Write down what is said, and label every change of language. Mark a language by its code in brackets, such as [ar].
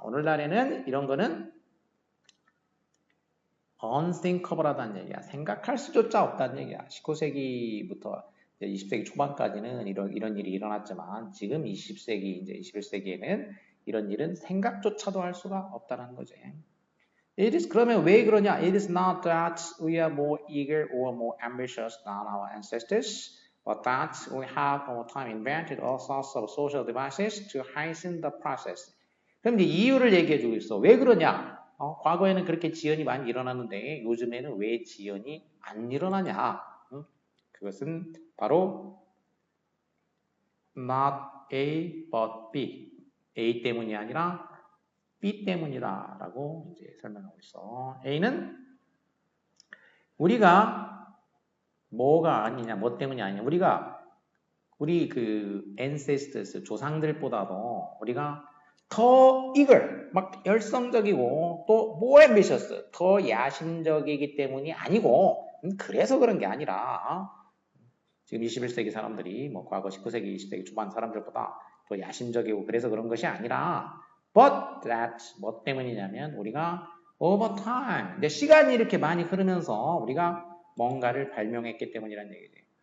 [ko] 오늘날에는 이런 거는 unthinkable하다는 얘기야. 생각할 수조차 없다는 얘기야. 19세기부터 20세기 초반까지는 이런 일이 일어났지만 지금 20세기, 이제 21세기에는 이런 일은 생각조차도 할 수가 없다는 거지. 그러면 왜 그러냐? [en] It is not that we are more eager or more ambitious than our ancestors, but that we have over time invented all sorts of social devices to hasten the process. [ko] 그럼 이제 이유를 얘기해주고 있어. 왜 그러냐? 과거에는 그렇게 지연이 많이 일어났는데 요즘에는 왜 지연이 안 일어나냐? 그것은 바로 [en] not A but B. [ko] A 때문이 아니라 B 때문이다 라고 이제 설명하고 있어. A는 우리가 뭐가 아니냐, 뭐 때문이 아니냐. 우리 그 ancestors, 조상들보다도 우리가 더 eager, 막 열성적이고 또 [en] more ambitious, [ko] 더 야심적이기 때문이 아니고 그래서 그런 게 아니라 지금 21세기 사람들이 뭐 과거 19세기, 20세기 초반 사람들보다 더 야심적이고 그래서 그런 것이 아니라 [en] but that [ko] 뭐 때문이냐면 우리가 [en] over time, [ko] 근데 시간이 이렇게 많이 흐르면서 우리가 뭔가를 발명했기 때문이라는 얘기지.